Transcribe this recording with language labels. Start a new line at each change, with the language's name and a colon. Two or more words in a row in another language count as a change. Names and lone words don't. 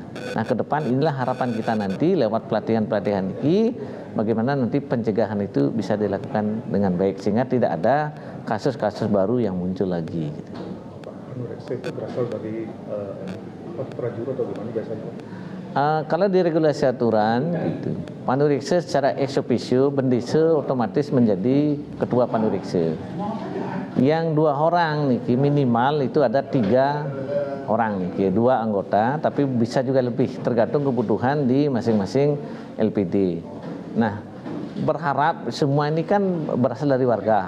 Indonesian: Nah, ke depan inilah harapan kita nanti lewat pelatihan-pelatihan ini, bagaimana nanti pencegahan itu bisa dilakukan dengan baik sehingga tidak ada kasus-kasus baru yang muncul lagi. Panoreksa itu berasal dari prajuru atau gimana biasanya? Kalau di regulasi aturan, gitu, panureksa secara
Latin: ex officio
Indonesian: bendesa otomatis menjadi ketua panureksa. Yang 2 orang nih minimal itu ada 3 orang nih, 2 anggota, tapi bisa juga lebih tergantung kebutuhan di masing-masing LPD. Nah, berharap semua ini kan berasal dari warga.